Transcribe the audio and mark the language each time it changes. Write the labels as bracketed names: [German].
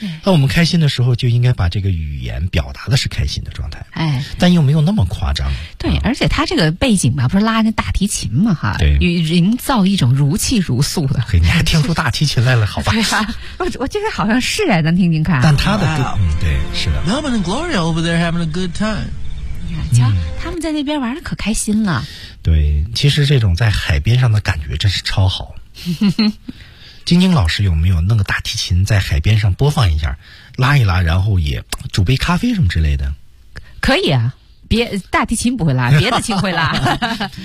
[Chinese] 那我们开心的时候，就应该把这个语言表达的是开心的状态。哎，但又没有那么夸张。对，而且它这个背景嘛，不是拉那大提琴嘛，哈，对，营造一种如泣如诉的。嘿，你还听出大提琴来了？好吧，对啊、我这个好像是哎，咱听听看。但他的歌、对，是的。 [English] Melvin and Gloria over there having a good time. [Chinese] 瞧，他们在那边玩的可开心了、对，其实这种在海边上的感觉真是超好。晶晶老师有没有弄个大提琴在海边上播放一下，拉一拉，然后也煮杯咖啡什么之类的？可以啊，别大提琴不会拉，别的琴会拉。